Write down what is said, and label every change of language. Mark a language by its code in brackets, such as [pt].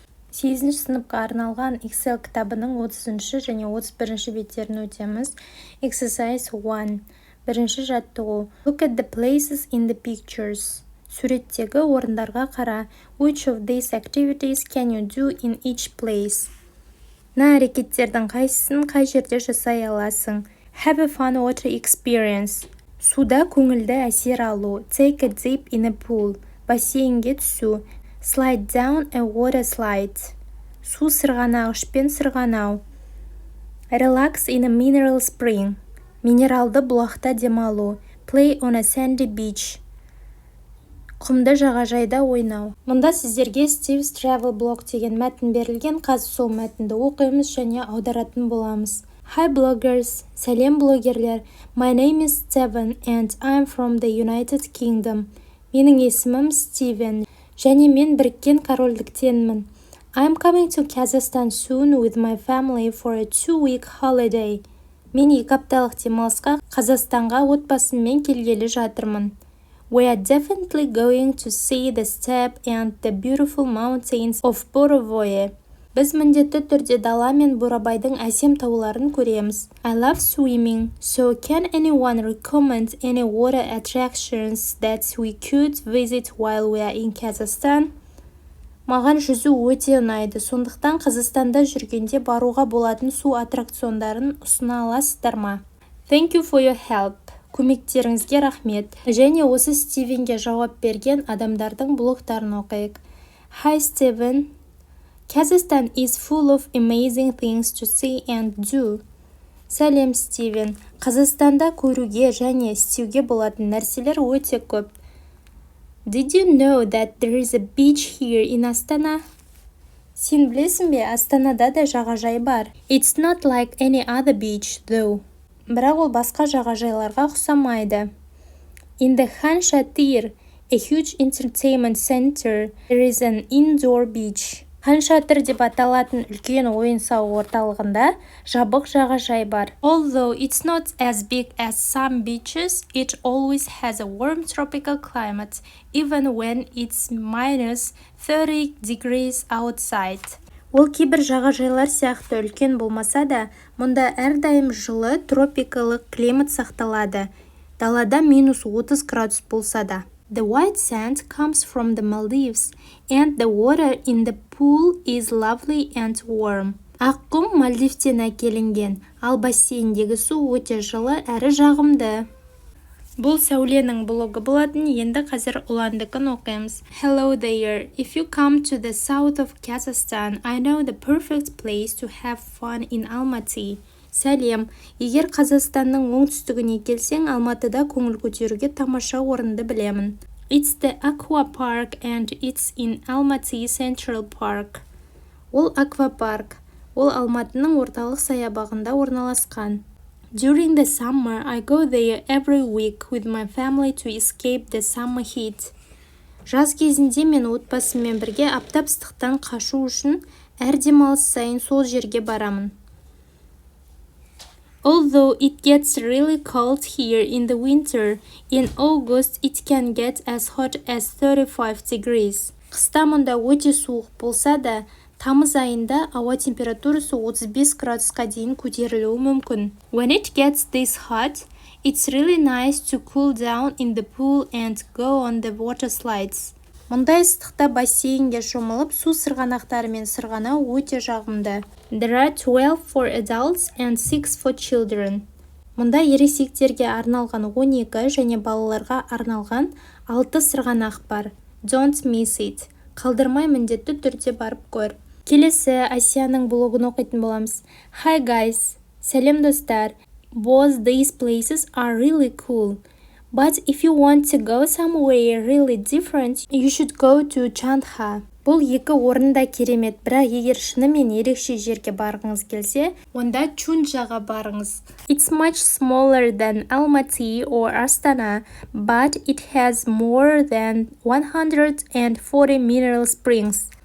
[kk] 8-ші сыныпқа арналған Excel кітабының 30-ші және 31-ші беттерін өтеміз. [en] Exercise 1. [kk] Бірінші жаттығу. [en] Look at the places in the pictures. [kk] Суреттегі орындарға қара. [en] Which of these activities can you do in each place? [kk] Мына әрекеттердің қайсысын қай жерде жасай аласың? [en] Have a fun water experience. [kk] Суда көңілді әсер алу. [en] Take a dip in a pool. [kk] Бассейнге түсу. [en] Slide down a water slide. [kk] Су сырғанағышпен сырғанау. [en] Relax in a mineral spring. [kk] Минералды бұлақта демалу. [en] Play on a sandy beach. [kk] Құмды жағажайда ойнау. Мұнда сіздерге Steve's Travel Blog деген мәтін берілген. Қазір сол мәтінді оқимыз және аударатын боламыз. [en] Hi bloggers, [kk] сәлем блогерлер. [en] My name is Steven and I'm from the United Kingdom. [kk] Менің есімім Стивен және мен Біріккен Корольдіктенмін. [en] I'm coming to Kazakhstan soon with my family for a 2-week holiday. [kk] Мен 2 апталық демалысқа Қазақстанға отбасыммен келгелі жатырмын. [en] We are definitely going to see the steppe and the beautiful mountains of Borovoye. [kk] Біз міндетті түрде дала мен Бурабайдың әсем тауларын көреміз. [en] I love swimming, so can anyone recommend any water attractions that we could visit while we are in Kazakhstan? [kk] Маған жүзу өте ұнайды, сондықтан Қазақстанда жүргенде баруға болатын су аттракциондарын ұсына аласыздар ма? [en] Thank you for your help. [kk] Көмектеріңізге рахмет. Және осы Стивенге жауап берген адамдардың блогтарын оқиық. [en] Hi Steven. Kazakhstan is full of amazing things to see and do. [kk] Сәлем, Стивен. Қазақстанда көруге және істеуге болатын нәрселер өте көп. [en] Did you know that there is a beach here in Astana? [kk] Сен білесің бе, Астанада да жағажай бар. [en] It's not like any other beach, though. [kk] Бірақ ол басқа жағажайларға ұқсамайды. [en] In the Khan Shatir, a huge entertainment center, there is an indoor beach. [kk] Хан Шатыр деп аталатын үлкен ойын-сауық орталығында жабық жағажай бар. [en] Although it's not as big as some beaches, it always has a warm tropical climate, even when it's minus 30 degrees outside. [kk] Ол кейбір жағажайлар сияқты үлкен болмаса да, мұнда әрдайым жылы тропикалық климат сақталады. Далада минус 30 градус болса да. [en] The white sand comes from the Maldives, and the water in the pool is lovely and warm. [kk] Аққұм Мальдивтен әкелінген, ал бассейндегі су өте жылы әрі жағымды. Бұл Сәуленің блогы болатын, енді қазір ұландықын оқимыз. [en] Hello there. If you come to the south of Kazakhstan, I know the perfect place to have fun in Almaty. [kk] Сәлем. Егер Қазақстанның оңтүстігіне келсең, Алматыда көңіл көтеруге тамаша орынды білемін. [en] It's the aqua park and it's in Almaty Central Park. [kk] Ол аквапарк. Ол Алматының орталық саябағында орналасқан. [en] During the summer, I go there every week with my family to escape the summer heat. [kk] Жаз кезінде мен отбасыммен бірге аптап ыстықтан қашу үшін әр демалыс сайын сол жерге барамын. [en] Although it gets really cold here in the winter, in August it can get as hot as 35 degrees. [kk] Қыста мұнда өте суық болса да, тамыз айында ауа температурасы 35 градусқа дейін көтерілуі мүмкін. [en] When it gets this hot, it's really nice to cool down in the pool and go on the water slides. [kk] Мұндай ыстықта бассейнге шомылып, су сырғанақтарымен сырғанау өте жағымды. [en] There are 12 for adults and 6 for children. [kk] Мұнда ересектерге арналған 12 және балаларға арналған 6 сырғанақ бар. [en] Don't miss it. [kk] Қалдырмай міндетті түрде барып көр. Келесі Асияның блогын оқитын боламыз. [en] Hi guys. [kk] Сәлем достар. [en] Both these places are really cool. But if you want to go somewhere really different, you should go to Chundzha. [kk] Бұл екі орында керемет, бірақ егер шынымен ерекше жерге барғыңыз келсе, онда Chundzhaға барыңыз. [en] It's much smaller than Almaty or Astana, but it has more than 140 mineral springs.